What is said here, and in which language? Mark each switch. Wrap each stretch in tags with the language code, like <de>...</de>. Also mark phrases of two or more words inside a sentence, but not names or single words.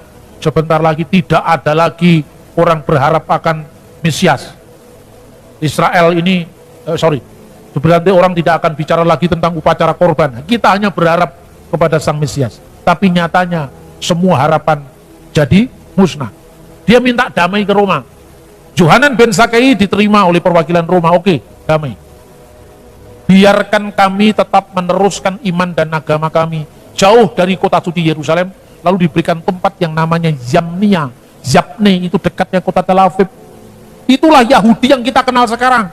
<id>Sebentar lagi tidak ada lagi orang berharap akan Mesias. Israel ini, sebenarnya orang tidak akan bicara lagi tentang upacara korban. Kita hanya berharap kepada Sang Mesias. Tapi nyatanya semua harapan jadi musnah. Dia minta damai ke Roma. Yohanan ben Zakkai diterima oleh perwakilan Roma. Oke, damai. Biarkan kami tetap meneruskan iman dan agama kami jauh dari kota suci Yerusalem, lalu diberikan tempat yang namanya Yamnia. Yapne itu dekatnya kota Tel Aviv. Itulah Yahudi yang kita kenal sekarang.</id>